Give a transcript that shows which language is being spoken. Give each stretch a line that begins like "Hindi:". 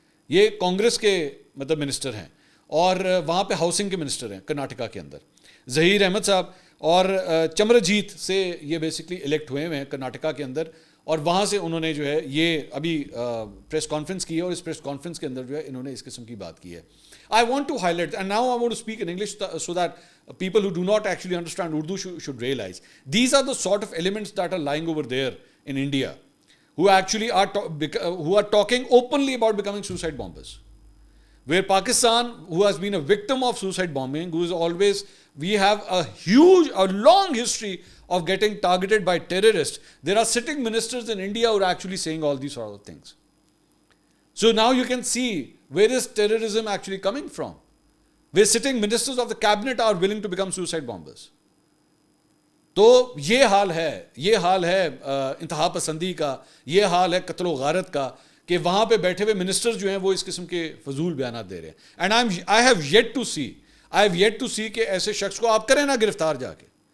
Urdu: یہ کانگریس کے مطلب منسٹر ہیں اور وہاں پہ ہاؤسنگ کے منسٹر ہیں کرناٹکا کے اندر, ظہیر احمد صاحب. اور چمرجیت سے یہ بیسکلی الیکٹ ہوئے ہیں کرناٹکا کے اندر, اور وہاں سے انہوں نے جو ہے یہ ابھی پریس کانفرنس کی ہے اور اس پریس کانفرنس کے اندر جو ہے انہوں نے اس قسم کی بات کی ہے.
English: I want to highlight, and now I want to speak in English so that people who do not actually understand Urdu should realize these are the sort of elements that are lying over there in India who actually who are talking openly about becoming suicide bombers. Where Pakistan, who has been a victim of suicide bombing, who is always, we have a long history of getting targeted by terrorists. There are sitting ministers in India who are actually saying all these sort of things. So now you can see where is terrorism actually coming from. Where sitting ministers of the cabinet are willing to become suicide bombers.
Urdu: تو یہ حال ہے انتہا پسندی کا, یہ حال ہے قتل و غارت کا کہ وہاں پہ بیٹھے ہوئے منسٹر جو ہیں وہ اس قسم کے فضول بیانات دے رہے ہیں.
English: and I have yet to see
Urdu: کہ ایسے شخص کو آپ کریں نا گرفتار جا کے,